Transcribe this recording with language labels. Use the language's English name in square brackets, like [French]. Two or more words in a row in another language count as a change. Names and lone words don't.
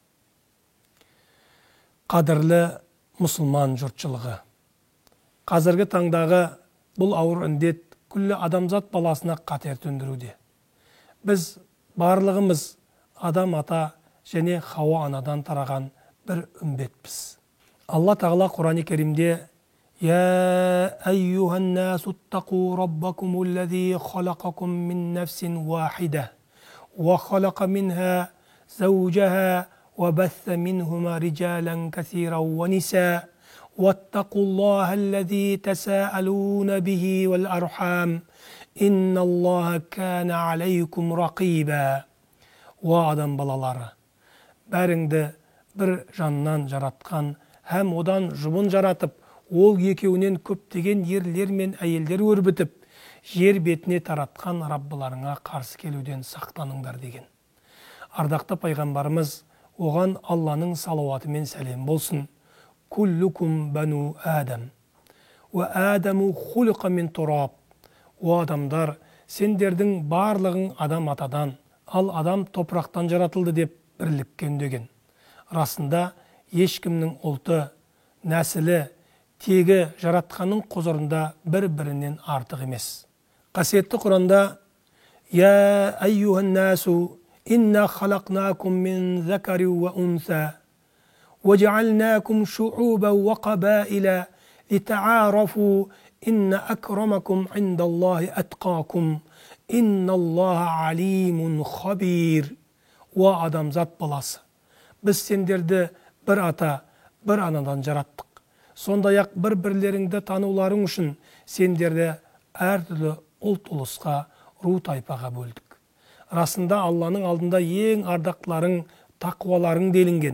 [Kazakh] Қадірлі мұсылман жұртшылығы, қазіргі таңдағы бұл ауыр індет күллі адамзат баласына қатер төндіруде. Біз барлығымыз адам ата және Хауа анадан тараған бір үмбетпіз. Алла тағала Құран-ы Кәримде [Arabic] يا أيها الناس اتقوا ربكم الذي خلقكم من نفس واحدة وخلق منها زوجها وبث منهما رجالا كثيرا ونساء واتقوا الله الذي تساءلون به والأرحام إن الله كان عليكم رقيبا. [Kazakh] Адам балалары, бәріңді бір жаннан жаратқан һәм одан жұбын жаратып, ол екеуінен көптеген ерлер мен әйелдер өрбітіп, жер бетіне таратқан Раббыларыңа қарсы келуден сақтаныңдар деген. Ардақты пайғамбарымыз оған Алланың салауаты мен сәлем болсын. [Arabic] كلكم بنو آدم. وآدم خلق من تراب. [Kazakh] О адамдар, сендердің барлығың адам атадан, ал адам топырақтан жаратылды деп бірлікке үндеген. Расында ешкімнің ұлты, нәсілі, тегі жаратқанның құзырында бір-бірінен артық емес. Қасиетті Құранда [Arabic] «يا أيها الناس إنا خلقناكم من ذكر وأنثى وجعلناكم شعوبا وقبائل لتعارفوا, إن أكرمكم عند الله أتقاكم إن الله عليم خبير». [Kazakh] О адамзат баласы, біз сендерді бір ата, бір анадан жараттық. Сондай-ақ бір-бірлеріңді тануларың үшін сендерді әртүрлі ұлт ұлысқа, ру тайпаға бөлдік. Расында Алланың алдында ең ардақтыларың, тақуаларың делінген.